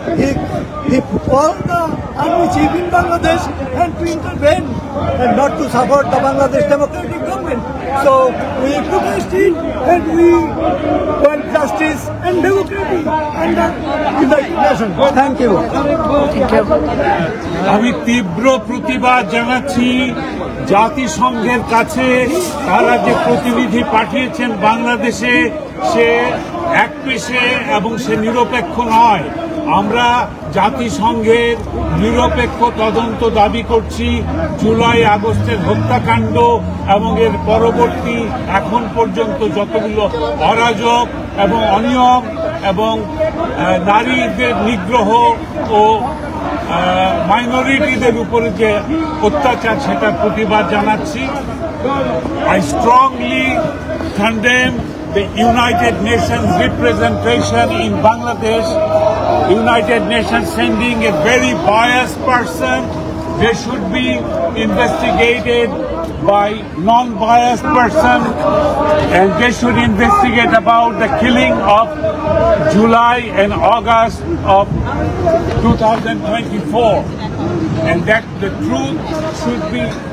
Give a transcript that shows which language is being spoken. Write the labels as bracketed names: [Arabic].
[English] He all the army chief in Bangladesh and to intervene and not to support the Bangladesh democratic government. So we protest it and we want justice and democracy under the nation. Thank you. [Bangla] আমি তীব্র প্রতিবাদ জানাচ্ছি জাতিসংঘের কাছে। তারা যে প্রতিনিধি পাঠিয়েছেন বাংলাদেশে, সে একপেশে এবং সে নিরপেক্ষ নয়। আমরা জাতিসংঘের নিরপেক্ষ তদন্ত দাবি করছি জুলাই আগস্টের হত্যাকাণ্ড এবং এর পরবর্তী এখন পর্যন্ত যতগুলো অরাজক এবং অনিয়ম এবং নারীদের নিগ্রহ ও মাইনরিটিদের উপরে যে অত্যাচার, সেটার প্রতিবাদ জানাচ্ছি। [English] I strongly condemn the United Nations representation in Bangladesh. United Nations sending a very biased person. They should be investigated by non-biased person, and they should investigate about the killing of July and August of 2024, and that the truth should be